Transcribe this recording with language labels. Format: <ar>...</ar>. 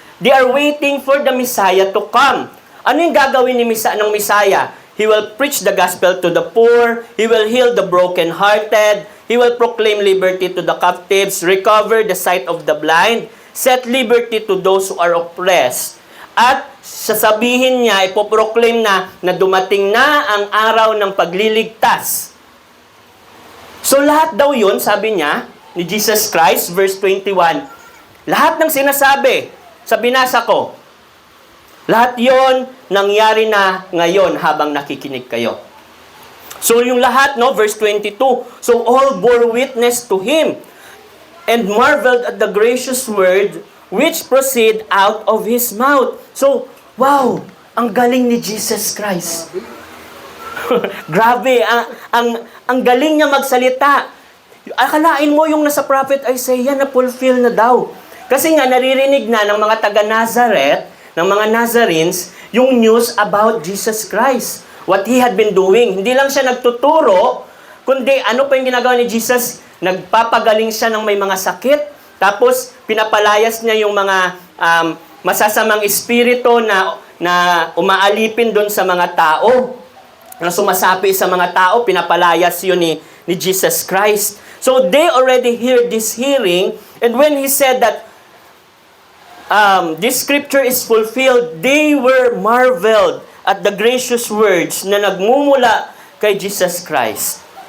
<en>They are waiting for the Messiah to come.</en> <tl>Ano yung gagawin ng Messiah?</tl> <en>He will preach the gospel to the poor. He will heal the brokenhearted. He will proclaim liberty to the captives, recover the sight of the blind, set liberty to those who are oppressed.</en> <tl>At sasabihin niya, ipoproclaim na dumating na ang araw ng pagliligtas. So lahat daw yun, sabi niya, ni Jesus Christ, verse 21, lahat ng sinasabi sa binasa ko, lahat yon nangyari na ngayon habang nakikinig kayo.</tl> <en>So</en> <tl>yung lahat, no,</tl> <en>verse 22, so all bore witness to Him and marveled at the gracious word which proceed out of His mouth.</en> <tl>So, wow, ang galing ni Jesus Christ. Grabe, ang galing niya magsalita. Akalain mo yung nasa prophet Isaiah na fulfill na daw. Kasi nga naririnig na ng mga taga Nazareth, ng mga Nazarenes, yung</tl> <en>news about Jesus Christ. What He had been doing.</en> <tl>Hindi lang siya nagtuturo, kundi ano pa yung ginagawa ni Jesus? Nagpapagaling siya ng may mga sakit. Tapos, pinapalayas niya yung mga masasamang espiritu na umaalipin doon sa mga tao. Na sumasapi sa mga tao, pinapalayas yun ni Jesus Christ.</tl> <en>So, they already hear this hearing. And when He said that, this scripture is fulfilled, they were marveled at the gracious words</en> <tl>na nagmumula kay Jesus Christ.</tl>